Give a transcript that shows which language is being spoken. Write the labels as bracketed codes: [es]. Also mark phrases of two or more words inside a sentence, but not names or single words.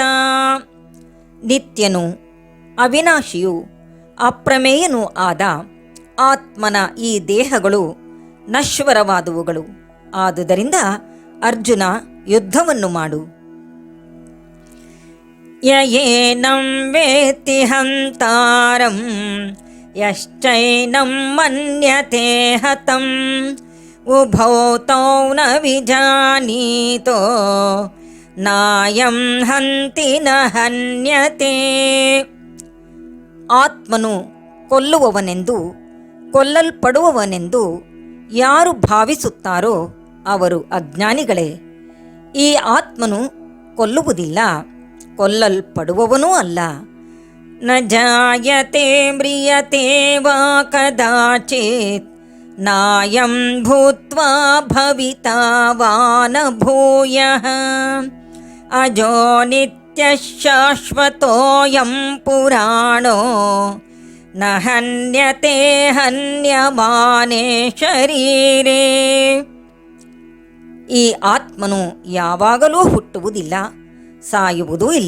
[kn] ನಿತ್ಯನು, ಅವಿನಾಶಿಯು, ಅಪ್ರಮೇಯನೂ ಆದ ಆತ್ಮನ ಈ ದೇಹಗಳು ನಶ್ವರವಾದವುಗಳು. ಆದುದರಿಂದ ಅರ್ಜುನ, ಯುದ್ಧವನ್ನು ಮಾಡು. [sa] ಯಯೇನಂ ವೇತ್ತಿ ಹಂತಾರಂ ಯಶ್ಚೈನಂ ಮನ್ಯತೆ ಹತಂ ಉಭೌ ತೌ ನ ವಿಜಾನೀತೋ ನಾಯಂ ಹಂತಿ ನ ಹನ್ಯತೆ. [kn] ಆತ್ಮನು ಕೊಲ್ಲುವವನೆಂದು ಕೊಲ್ಲಲ್ಪಡುವವನೆಂದು ಯಾರು ಭಾವಿಸುತ್ತಾರೋ ಅವರು ಅಜ್ಞಾನಿಗಳೇ. ಈ ಆತ್ಮನು ಕೊಲ್ಲುವುದಿಲ್ಲ, ಕೊಲ್ಲಲ್ಪಡುವವನೂ ಅಲ್ಲ. [sa] ನ ಜಾಯತೆ ಮ್ರಿಯತೆ ವಾ ಕದಾಚಿತ್ ನಾಯಂ ಭೂತ್ವಾ ಭವಿತಾ ವಾ ನ ಭೂಯಃ ಅಜೋ ನಿತ್ಯಃ ಶಾಶ್ವತೋಯಂ ಪುರಾಣೋ ನ ಹನ್ಯತೆ ಹನ್ಯಮಾನೇ ಶರೀರೇ. [kn] ಈ ಆತ್ಮನು ಯಾವಾಗಲೂ ಹುಟ್ಟುವುದಿಲ್ಲ, ಸಾಯುವುದೂ ಇಲ್ಲ.